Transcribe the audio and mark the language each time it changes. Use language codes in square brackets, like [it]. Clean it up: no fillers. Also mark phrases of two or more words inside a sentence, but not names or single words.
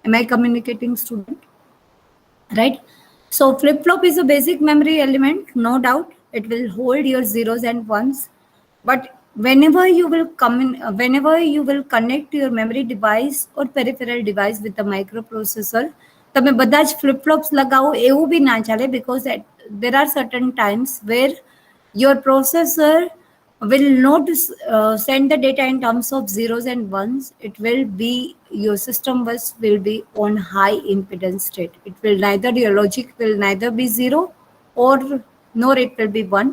[en] Am I communicating, student? right? So flip flop is a basic memory element, no doubt. It will hold your zeros and ones, but whenever you will connect your memory device or peripheral device with the microprocessor, [gu] તમે બધા જ [en] flip flops [gu] લગાવો એવું બી ના ચાલે, [en] because there are certain times where your processor will not send the data in terms of zeros and ones. It will be, your system bus will be on high impedance state. It will neither, your logic will neither be zero or nor it will be one.